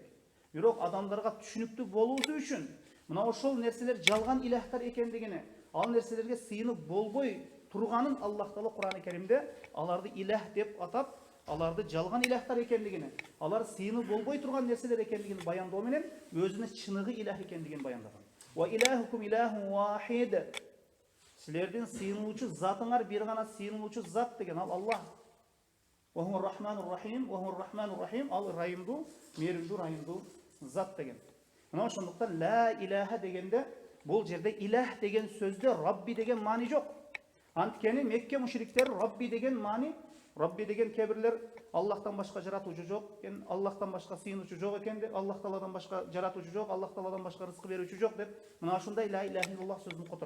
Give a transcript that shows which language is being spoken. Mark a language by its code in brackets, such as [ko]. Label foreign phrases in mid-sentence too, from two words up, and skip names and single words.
[ky] Бирок адамдарга түшүнүктүү болуусу үчүн мына ошол нерселер жалган иләһтер экендигине, ал нерселерге сыйынып болбой турганын Аллах Таала Кур'ан-ы Керимде аларды иләһ деп атап, аларды жалган иләһтер экендигине, алар сыйынып болбой турган нерселер экендигин баяндоо менен өзүнө чыныгы иләһ экендигин баяндаган. [ar] وإلهكم إله واحد. [ky] Силердин сыйынуучу затыңар бир гана сыйынуучу зат деген ал Аллах. [ar] وهو الرحمن الرحيم، وهو الرحمن الرحيم, [ky] ал райымдуу, мээримдүү, райымдуу зат деген. Мына ошондуктан [ar] لا إله [ky] дегенде бул жерде иләһ деген сөздө Рабби деген маани жок. Анткени Мекке мушриктер Рабби деген маани, Рабби деген кебирлер Аллахтан башка жаратуучу жок экен, Аллахтан башка сыйынуучу жок экен деп, Аллах Тааладан башка жаратуучу жок, Аллах Тааладан башка рызык берүүчү жок деп, мына ушундай [ar] لا إله إلا الله [ky] сөзүн которот.